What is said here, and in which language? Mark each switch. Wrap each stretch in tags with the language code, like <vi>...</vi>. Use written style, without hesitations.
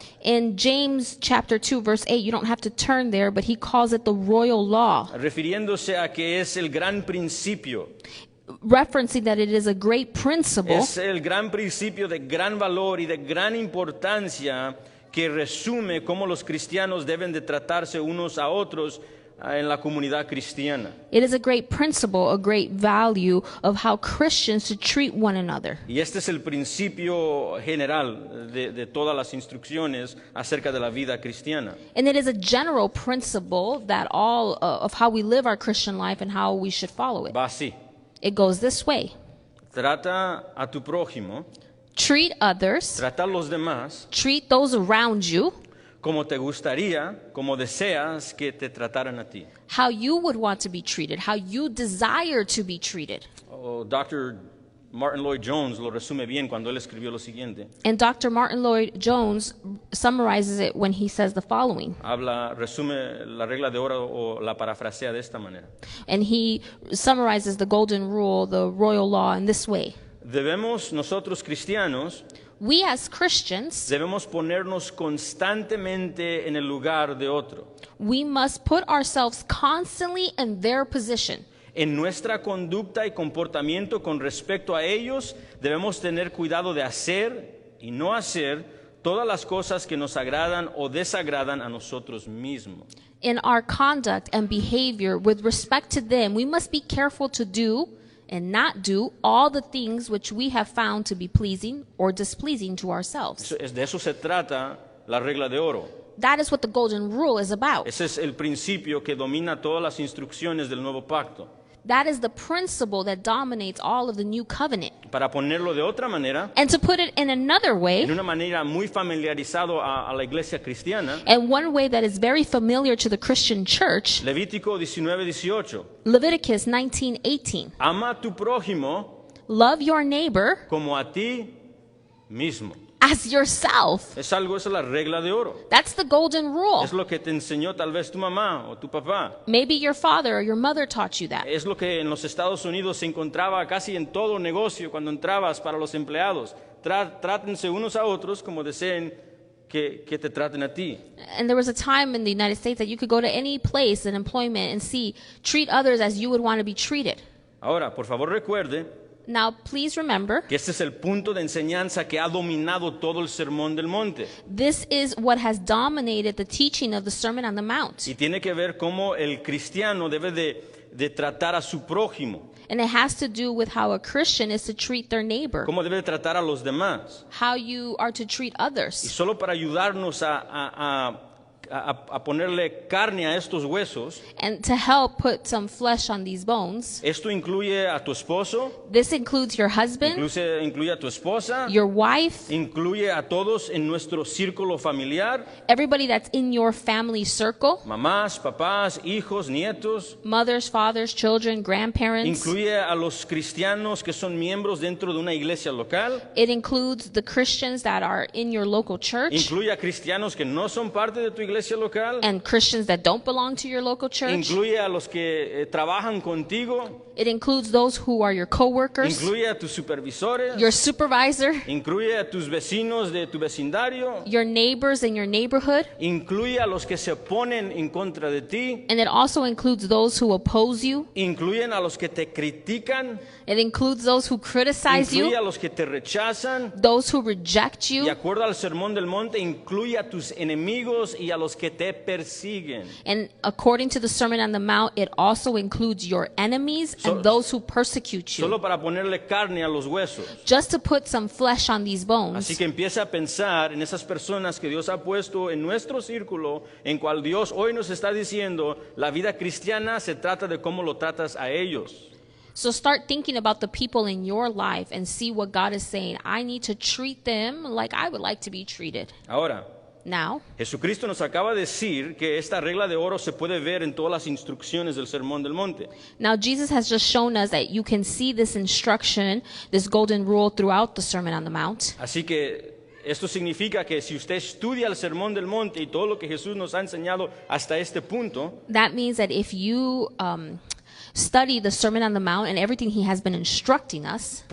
<en>In James chapter 2 verse 8, you don't have to turn there, but he calls it the royal law,</en> <es>Refiriéndose a que es el gran principio.</es> <en>referencing that it is a great principle.</en> <es>Es el gran principio de gran valor y de gran importancia que resume cómo los cristianos deben de tratarse unos a otros en la comunidad cristiana.</es> <en>It is a great principle, a great value of how Christians should treat one another.</en> <es>Y este es el principio general de todas las instrucciones acerca de la vida cristiana.</es> <en>And it is a general principle that all of how we live our Christian life and how we should follow it.</en> <es>Va así.</es> <en>It goes this way.</en> <es>Trata a tu prójimo,</es> <en>Treat others,</en> <es>trata a los demás</es> <en>treat those around you</en> <es>como te gustaría, como deseas que te trataran a ti.</es> <en>how you would want to be treated, how you desire to be treated.</en> <es>Dr. Martin Lloyd Jones lo resume bien cuando él escribió lo siguiente.</es> <en>And Dr. Martin Lloyd Jones summarizes it when he says the following.</en> <es>Resume la regla de oro o la parafrasea de esta manera.</es> <en>And he summarizes the golden rule, the royal law, in this way.</en> <es>Debemos nosotros cristianos,</es> <en>We as Christians,</en> <es>debemos ponernos constantemente en el lugar de otro.</es> <en>we must put ourselves constantly in their position.</en> <es>En nuestra conducta y comportamiento con respecto a ellos, debemos tener cuidado de hacer y no hacer todas las cosas que nos agradan o desagradan a nosotros mismos.</es> <en>In our conduct and behavior with respect to them, we must be careful to do and not do all the things which we have found to be pleasing or displeasing to ourselves.</en> <es>De eso se trata la regla de oro.</es> <en>That is what the golden rule is about.</en> <es>Ese es el principio que domina todas las instrucciones del nuevo pacto.</es> <en>That is the principle that dominates all of the new covenant.</en> <es>Para ponerlo de otra manera,</es> <en>And to put it in another way,</en> <es>en una manera muy familiarizado a la iglesia cristiana,</es> <en>and one way that is very familiar to the Christian church,</en> <es>Levítico 19:18.</es> <en>Leviticus 19:18.</en> <es>Ama a tu prójimo</es> <en>Love your neighbor</en> <es>como a ti mismo.</es> <en>as yourself.</en> <es>Esa es la regla de oro.</es> <en>That's the golden rule.</en> <es>Es lo que te enseñó tal vez tu mamá o tu papá.</es> <en>Maybe your father or your mother taught you that.</en> <es>Es lo que en los Estados Unidos se encontraba casi en todo negocio cuando entrabas para los empleados. Trátense unos a otros como deseen que te traten a ti.</es> <en>And there was a time in the United States that you could go to any place in employment and see, treat others as you would want to be treated.</en> <es>Ahora, por favor recuerde</es> <en>Now, please remember,</en> <es>que este es el punto de enseñanza que ha dominado todo el Sermón del Monte.</es> <en>this is what has dominated the teaching of the Sermon on the Mount.</en> <es>Y tiene que ver cómo el cristiano debe de tratar a su prójimo,</es> <en>And it has to do with how a Christian is to treat their neighbor,</en> <es>cómo debe de tratar a los demás.</es> <en>how you are to treat</en> <es>Y</es> <en>others.</en> <es>solo para ayudarnos a ponerle carne a estos huesos,</es> <en>And to help put some flesh on these bones,</en> <es>esto incluye a tu esposo,</es> <en>this includes your husband,</en> <es>incluye a tu esposa,</es> <en>your wife,</en> <es>incluye a todos en nuestro círculo familiar,</es> <en>everybody that's in your family circle,</en> <es>mamás, papás, hijos, nietos.</es> <en>mothers, fathers, children, grandparents.</en> <es>Incluye a los cristianos que son miembros dentro de una iglesia local.</es> <en>It includes the Christians that are in your local church</en> <es>Incluye a cristianos que no son parte de tu iglesia local.</es> <en>and Christians that don't belong to your local church.</en> <es>Incluye a los que trabajan contigo.</es> <en>It includes those who are your coworkers,</en> <es>Incluye a tus supervisores.</es> <en>your supervisor,</en> <es>Incluye a tus vecinos de tu vecindario.</es> <en>your neighbors in your neighborhood,</en> <es>Incluye a los que se oponen en contra de ti.</es> <en>and it also includes those who oppose you.</en> <es>Incluyen a los que te critican.</es> <en>It includes those who criticize</en> <es>Incluye</es> <en>you,</en> <es>a los que te rechazan.</es> <en>those who reject</en> <es>Y</es> <en>you,</en> <es>de acuerdo al Sermón del Monte, incluye a tus enemigos y a los que te persiguen.</es> <en>and according to the Sermon on the Mount, it also includes your enemies and those who persecute you,</en> <es>Solo para ponerle carne a los huesos.</es> <en>just to put some flesh on these</en> <es>Así</es> <en>bones.</en> <es>que empieza a pensar en esas personas que Dios ha puesto en nuestro círculo, en cual Dios hoy nos está diciendo, la vida cristiana se trata de cómo lo tratas a ellos.</es> <en>So start thinking about the people in your life and see what God is saying. I need to treat them like I would like to be treated.</en> <es>Ahora,</es> <en>Now,</en> <es>Jesucristo nos acaba de decir que esta regla de oro se puede ver en todas las instrucciones del Sermón del Monte.</es> <en>Jesus has just shown us that you can see this instruction, this golden rule throughout the Sermon on the Mount.</en> <es>Así que esto significa que si usted estudia el Sermón del Monte y todo lo que Jesús nos ha enseñado hasta este punto,</es> <en>That means that if you study the Sermon on the Mount and everything he has been instructing us,</en>